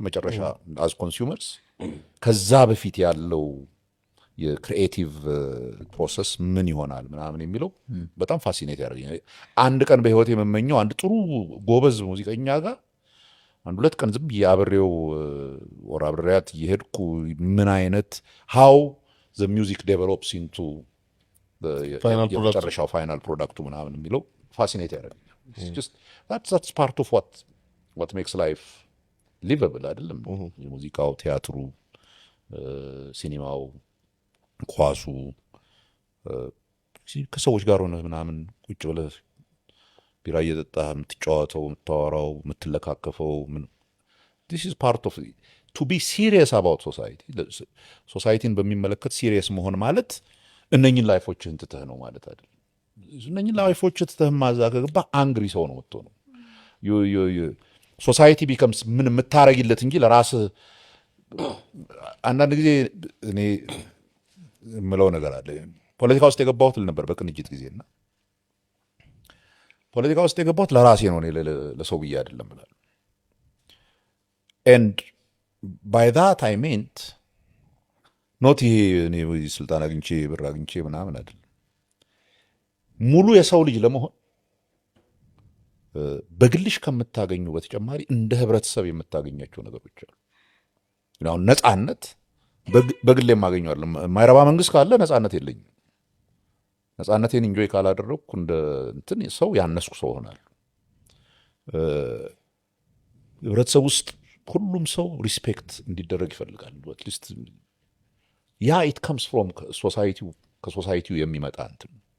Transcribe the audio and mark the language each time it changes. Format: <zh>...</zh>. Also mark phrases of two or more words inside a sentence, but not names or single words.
<am>መጨረሻ</am> <en>as consumers</en> <am>ከዛ በፊት ያለው የክሪኤቲቭ ፕሮሰስ ምን ይሆናል ምናምን የሚለው በጣም ፋሲኔት ያደርገኛል። አንድ ቀን በህይወት የምመኘው አንድ ጥሩ ጎበዝ ሙዚቀኛ ጋር አንድ ሁለት ቀን ዝም ብዬ አብሬው ወር አብሬያት እየሄድኩ ምን አይነት</am> <en>how the music develops into</en> <am>የመጨረሻው ፋይናል ፕሮዳክቱ ምናምን የሚለው ፋሲኔት ያደርገኛል።</am> <en>that's part of what makes life livable</en> <am>አይደለም? የሙዚቃው፣ ቲያትሩ፣ ሲኒማው፣ ኳሱ፣ ከሰዎች ጋር ሆነ ምናምን ቁጭ ብለህ ቢራ እየጠጣህ የምትጫወተው፣ የምታወራው፣ የምትለካከፈው</am> <en>this is part of to be serious about society።</en> <am>ሶሳይቲን በሚመለከት ሲሪየስ መሆን ማለት እነኝን ላይፎችህን ትተህ ነው ማለት አይደለም። እነኝን ላይፎችህ ትተህ ማዛ ከገባህ አንግሪ ሰው ነው የምትሆነው።</am> <en>society becomes</en> <am>ምን የምታረጊለት እንጂ ለራስህ። አንዳንድ ጊዜ እኔ የምለው ነገር አለ። ፖለቲካ ውስጥ የገባሁት ነበር በቅንጅት ጊዜና ፖለቲካ ውስጥ የገባሁት ለራሴ ነው፣ እኔ ለሰው ብዬ አይደለም ብላል።</am> <en>and by that I meant not</en> <am>ይሄ እኔ ስልጣን አግኝቼ ብር አግኝቼ ምናምን አይደለም። ሙሉ የሰው ልጅ ለመሆን በግልሽ ከምታገኙ በተጨማሪ እንደ ህብረተሰብ የምታገኛቸው ነገሮች አሉ። አሁን ነፃነት በግል የማገኘዋለሁ። የማይረባ መንግስት ካለ ነፃነት የለኝም። ነፃነቴን ኢንጆይ ካላደረግኩ እንደ እንትን ሰው ያነስኩ ሰው ሆናለሁ። ህብረተሰብ ውስጥ ሁሉም ሰው ሪስፔክት እንዲደረግ ይፈልጋል።</am> <en>at least ya it comes from</en> <am>ከሶሳይቲው የሚመጣ እንትን</am>